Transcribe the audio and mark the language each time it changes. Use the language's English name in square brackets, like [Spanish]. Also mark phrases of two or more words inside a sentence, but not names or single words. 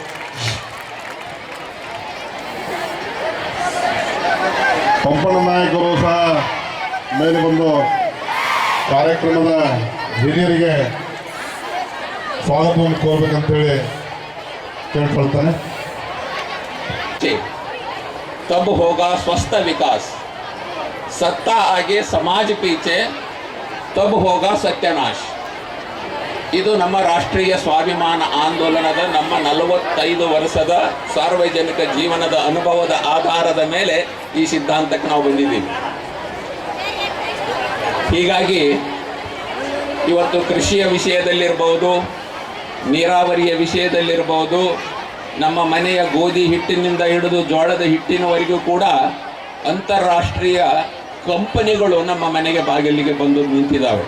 [Kannada] ಪಂಪಣ್ಣ ನಾಯಕರು ಸಹ ಮೇಲೆ ಬಂದು ಕಾರ್ಯಕ್ರಮದ ಹಿರಿಯರಿಗೆ ಸ್ವಾಗತವನ್ನು ಕೋರ್ಬೇಕಂತೇಳಿ ಕೇಳ್ಕೊಳ್ತಾನೆ. [Hindi] तब होगा स्वस्थ विकास, सत्ता आगे समाज पीछे, तब होगा सत्यानाश. [Kannada] ಇದು ನಮ್ಮ ರಾಷ್ಟ್ರೀಯ ಸ್ವಾಭಿಮಾನ ಆಂದೋಲನದ ನಮ್ಮ 45 ವರ್ಷದ ಸಾರ್ವಜನಿಕ ಜೀವನದ ಅನುಭವದ ಆಧಾರದ ಮೇಲೆ ಈ ಸಿದ್ಧಾಂತಕ್ಕೆ ನಾವು ಬಂದಿದ್ದೀವಿ. ಹೀಗಾಗಿ ಇವತ್ತು ಕೃಷಿಯ ವಿಷಯದಲ್ಲಿರ್ಬೋದು, ನೀರಾವರಿಯ ವಿಷಯದಲ್ಲಿರ್ಬೋದು, ನಮ್ಮ ಮನೆಯ ಗೋಧಿ ಹಿಟ್ಟಿನಿಂದ ಹಿಡಿದು ಜೋಳದ ಹಿಟ್ಟಿನವರೆಗೂ ಕೂಡ ಅಂತಾರಾಷ್ಟ್ರೀಯ ಕಂಪನಿಗಳು ನಮ್ಮ ಮನೆಗೆ ಬಾಗಿಲಿಗೆ ಬಂದು ನಿಂತಿದ್ದಾವೆ.